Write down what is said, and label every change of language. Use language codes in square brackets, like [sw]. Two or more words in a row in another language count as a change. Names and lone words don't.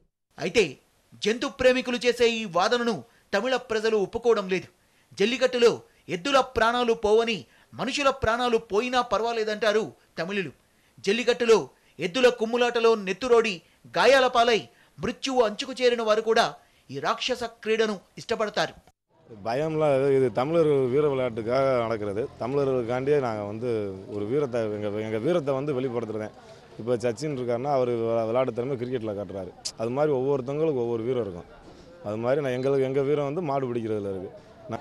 [te] అయితే జంతు ప్రేమికులు చేసే ఈ వాదనను తమిళ ప్రజలు ఒప్పుకోవడం లేదు. జల్లికట్టులో ఎద్దుల ప్రాణాలు పోవని, మనుషుల ప్రాణాలు పోయినా పర్వాలేదంటారు తమిళులు. జల్లికట్టులో ఎద్దుల కుమ్ములాటలో నెత్తురోడి గాయాల పాలై మృత్యువు అంచుకు చేరిన వారు కూడా ఈ రాక్షస క్రీడను ఇష్టపడతారు. [ta] பயம்லாம் இது தமிழர் வீர விளையாட்டுக்காக நடக்கிறது. தமிழர்களுக்காண்டியே நாங்கள் வந்து ஒரு வீரத்தை எங்கள் வீரத்தை வந்து வெளிப்படுத்துகிறேன். இப்போ சச்சின் இருக்காருன்னா அவர் விளையாட்டு திறமை கிரிக்கெட்டில் காட்டுறாரு. அது மாதிரி ஒவ்வொருத்தவங்களுக்கும் ஒவ்வொரு வீரம் இருக்கும். அது மாதிரி நான் எங்கள் வீரம் வந்து மாடு பிடிக்கிறதுல இருக்குது.